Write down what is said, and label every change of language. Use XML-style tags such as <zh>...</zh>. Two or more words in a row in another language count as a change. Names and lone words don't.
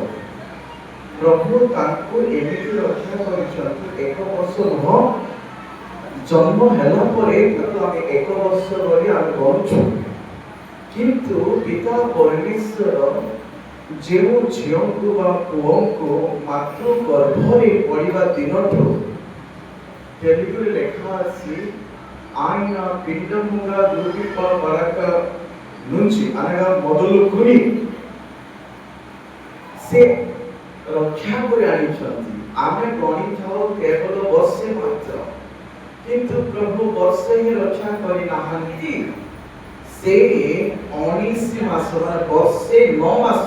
<or>ପ୍ରଭୁ ତାଙ୍କୁ ଏମିତି ରକ୍ଷା କରିଛନ୍ତି 1 ବର୍ଷ ନୁହଁ, ଜନ୍ମ ହେଲା ପରେ ତାକୁ ଆମେ 1 ବର୍ଷ ବୋଲି ଆମେ ଗଣୁଛୁ। କିନ୍ତୁ ପିତା ପରମେଶ୍ୱର ଯେଉଁ ଝିଅଙ୍କୁ ବା ପୁଅଙ୍କୁ ମାତୃ ଗର୍ଭରେ ପଡ଼ିବା ଦିନଠୁ తెలుగులో ଲେଖା ଅଛି</or> <te>ఆయన పిండముగా రూపింపబడక నుంచి అనగా మొదలుకొని</te> <or>ସେ ରକ୍ଷା କରି ଆଣିଛନ୍ତି। ଆମେ ଗଣିଥାଉ କେବଳ ବର୍ଷେ ମାତ୍ର, କିନ୍ତୁ ପ୍ରଭୁ ବର୍ଷେ ହିଁ ରକ୍ଷା କରିନାହାନ୍ତି। ସେ 19 ମାସ ମାନେ ବର୍ଷେ 9 ମାସ।</or>